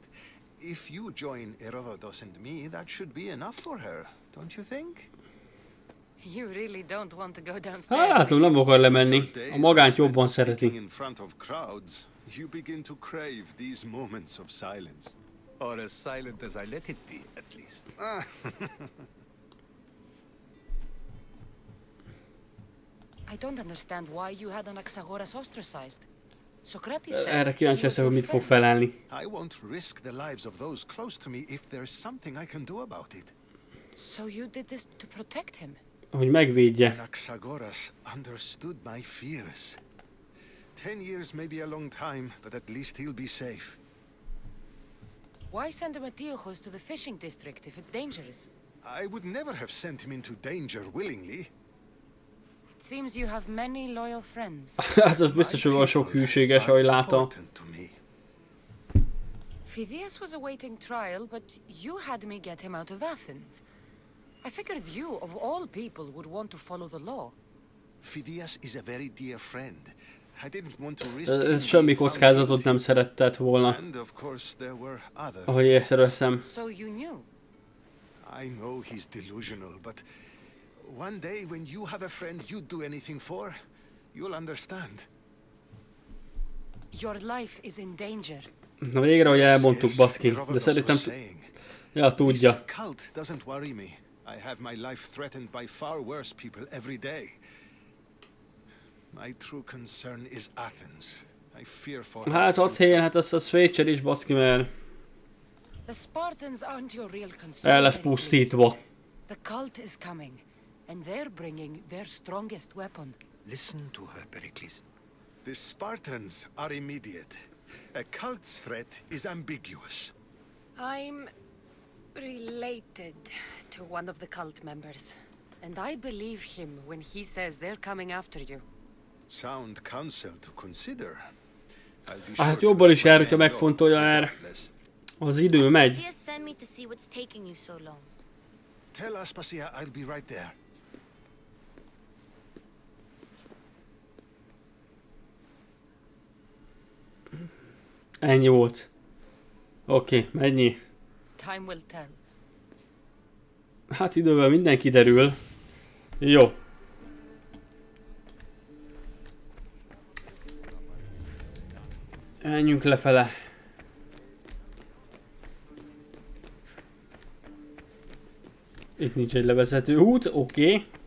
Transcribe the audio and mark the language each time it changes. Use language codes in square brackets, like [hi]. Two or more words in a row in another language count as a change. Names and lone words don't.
[en] If you join Herodotus and me, that should be enough for her, don't you think? You really don't want to go downstairs. [hu] Hát, nem akar lemenni. A magányt jobban szereti. [en] In front of crowds, you begin to crave these moments of silence. Or as silent as I let it be, at least. I don't understand why you had Anaxagoras ostracized. Socrates said [hu] Erre kíváncsi leszek, hogy mit fog felelni. [en] I won't risk the lives of those close to me if there's something I can do about it. So you did this to protect him? [hu] Hogy megvédje. [en] Anaxagoras understood my fears. 10 years may be a long time, but at least he'll be safe. Why send him Antiochos to the fishing district if it's dangerous? I would never have sent him into danger willingly. It seems you have many loyal friends. [hu] Hát az biztos, hogy van sok hűséges, ahogy látom. [en] Phidias was awaiting trial, but you had me get him out of Athens. I figured you, of all people, would want to follow the law. Phidias is a very dear friend. I didn't want to risk [hu] semmi kockázatot nem szeretett volna. [en] And of course there were others. [hu] Ahogy észreveszem. [en] So you knew. I know he's delusional, but one day when you have a friend you'd do anything for, you'll understand. Your life is in danger. [hu] Na végre, hogy elmondtuk, baszki. De szerintem... Ja, tudja. [en] This cult doesn't worry me. I have my life threatened by far worse people every day. My true concern is Athens. I fear for [hu] Hát ott helyen, hát az Svédszer is, baszki, mert... [en] The Spartans aren't your real concern. [hu] El lesz pusztítva. [en] The cult is coming, and they're bringing their strongest weapon. Listen to her, Perikilsz. The Spartans are immediate. A cult's threat is ambiguous. I'm related to one of the cult members, and I believe him when he says they're coming after you. Sound counsel to consider. [hu] Hát jobban is jár, hogyha megfontolja el. Az idő megy. [en] Aspasia sent me to see what's taking you so long. Tell Aspasia I'll be right there. [hu] Ennyi volt. Oké, mennyi? [en] Time will tell. [hu] Hát idővel minden kiderül. Jó. Menjünk lefele. Itt nincs egy levezető út, oké.